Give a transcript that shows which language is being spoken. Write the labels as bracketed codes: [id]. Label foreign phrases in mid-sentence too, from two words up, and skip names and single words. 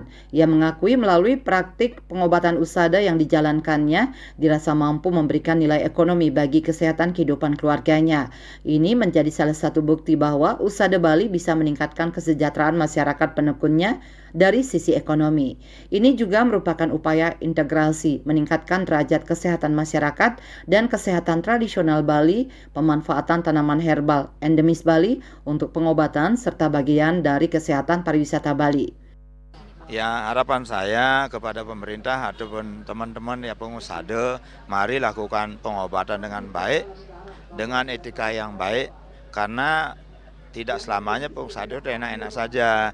[id] Ia mengakui melalui praktik pengobatan Usada yang dijalankannya dirasa mampu memberikan nilai ekonomi bagi kesehatan kehidupan keluarganya. Ini menjadi salah satu bukti bahwa Usada Bali bisa meningkatkan kesejahteraan masyarakat penekunnya dari sisi ekonomi. Ini juga merupakan upaya integrasi meningkatkan derajat kesehatan masyarakat dan kesehatan tradisional Bali, pemanfaatan tanaman herbal endemis Bali untuk pengobatan serta bagian dari kesehatan pariwisata Bali. Ya, harapan saya kepada pemerintah ataupun teman-teman ya pengusada, mari lakukan pengobatan dengan baik, dengan etika yang baik, karena tidak selamanya pengusada itu enak-enak saja.